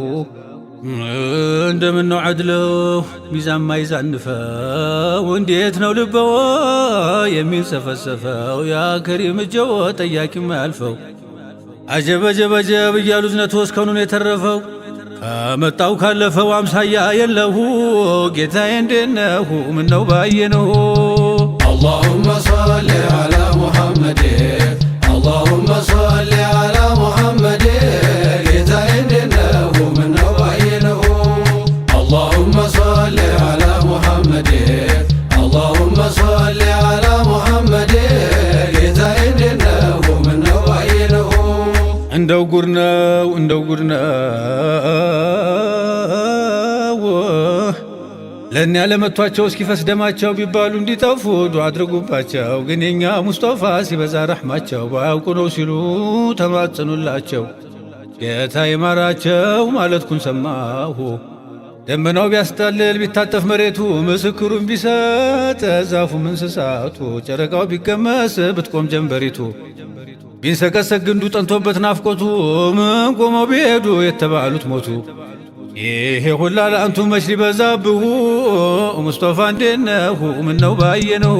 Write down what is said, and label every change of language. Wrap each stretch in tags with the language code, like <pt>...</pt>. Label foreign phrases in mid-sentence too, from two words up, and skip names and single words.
<am>እንደምነው ዐድለው ሚዛን ማይዛንፈው እንዴት ነው ልበዎ የሚንሰፈሰፈው ያ ከሪም እጀዎ ጠያቂ ማያልፈው አጀብ አጀብ አጀብ እያሉ ዝነቱ እስከኑን የተረፈው ከመጣው ካለፈው አምሳያ የለሁ ጌታዬ እንዴነሁ ምነው ባየነሁ</am> <ar>اللهم صل على محمد اللهم صل على محمد</ar> <am>ጌታዬ እንዴነሁ ምነው ባየነሁ</am> <ar>اللهم صل على محمد اللهم صل على محمد</ar> <am>ጌታዬ እንዴነሁ ምነው ባየነሁ እንደው ጉድ ነው እንደው ጉድ ነው ለእኛ ለመቷቸው እስኪፈስ ደማቸው ቢባሉ እንዲጠፉ ዱዓ አድርጉባቸው ግን የኛ ሙስጠፋ ሲበዛ ረሕማቸው ባያውቁ ነው ሲሉ ተማጽኑላቸው ጌታ ይማራቸው ማለትኩን ሰማሁ ደመናው ቢያስጠልል ቢታጠፍ መሬቱ ምስክሩን ቢሰጥ ዛፉም እንስሳቱ ጨረቃው ቢቀመስ ብትቆም ጀንበሪቱ ቢንሰቀሰቅ ግንዱ ጠንቶበት ናፍቆቱ ምን ቆመው ቢሄዱ የተባሉት ሞቱ ይሄ ሁላ ለአንቱ መች ሊበዛብሁ ሙስጠፋ እንዴነሁ ምነው ባየነሁ</am>